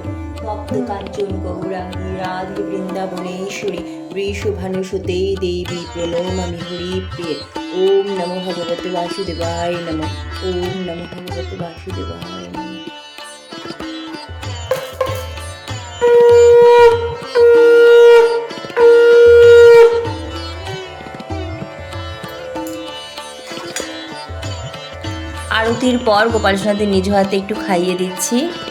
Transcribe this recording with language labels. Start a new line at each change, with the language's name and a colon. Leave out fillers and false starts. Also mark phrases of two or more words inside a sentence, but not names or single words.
Sanskrit: ভক্ত কাঞ্চন গৌরাঙ্গী রাধে বৃন্দাবনেশ্বরী বৃষভানুসুতে দেবী প্রণমামি হরিপ্রিয়ে। ওম নমো ভগবতে বাসুদেবায় নমঃ। ওম নমো ভগবতে বাসুদেবায় নমঃ।
Bangla: আরতির পর গোপাল সোনাদের নিজ হাতে একটু খাইয়ে দিচ্ছি।